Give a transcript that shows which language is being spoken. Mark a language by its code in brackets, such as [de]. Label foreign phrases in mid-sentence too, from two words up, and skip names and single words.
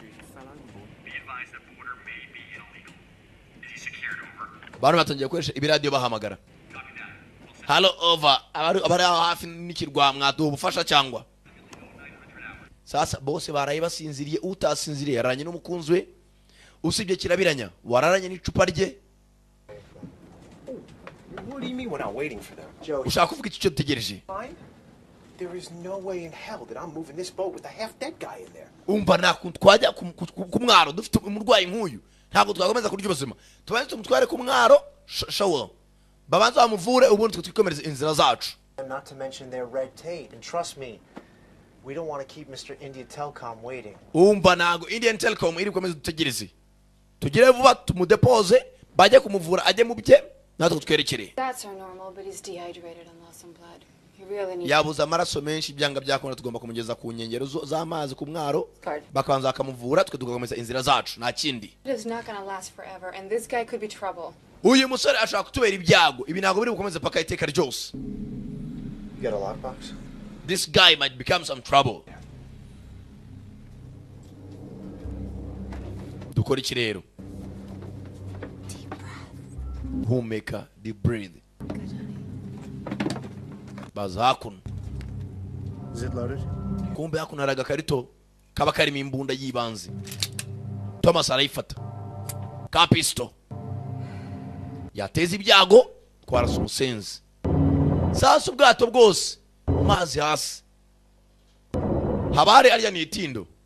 [rw] bantu batangiye gukoresha ibiradiyo bahamagara [en] halo over [rw] abari aho hafi n'ikirwa mwaduha ubufasha cyangwa sasa bose baraye basinziriye utasinziriye yararanye n'umukunzi we usibye kirabiranya wararanye n'icupa rye [en] What do you mean we're not waiting for them? Joe, [rw] ushaka kuvuga iki cyo dutegereje [en] There is no way in hell that I'm moving this boat with a half-dead guy in there. umva nakuntu twajya ku mwaro dufite umurwayi nk'uyu ntabwo twakomeza kurya ubuzima tubanze tumutware ku mwaro shawo babanza bamuvure ubundi twikomereza inzira zacu. And not to mention their red tape. And trust me, we don't want to keep Mr. India Telecom waiting. [rw] umva nago Indian Telecom iri komeza dutegereze tugire vuba tumudepoze bajye kumuvura ajye mu bye natwe twerekere. [en] That's our normal, but he's dehydrated and lost some blood. really need [rw] yabuze amaraso menshi byanga byakunda tugomba kumugeza ku nkengero z'amazi ku mwaro [en] guard. [rw] bakabanza bakamuvura twe tugakomeza inzira zacu nta kindi [en] It is not gonna last forever, and this guy could be trouble. [rw] uyu musore ashaka kutubera ibyago ibi ntabwo biri bukomeze paka iteka ryose. [en] You got a lockbox? This guy might become some trouble. [rw] Dukora iki rero? Humeka, [en] deep breathe. [rw] Baza hakuno. [en] Is it loaded? [rw] Kumbe hakuno hari agakarito kaba karimo imbunda y'ibanze. Thomas arayifata. Ka pisto. Yateza ibyago twarasa umusenzi. Sasa ubwato bwose mazi hasi. Habari ariya ni itindo.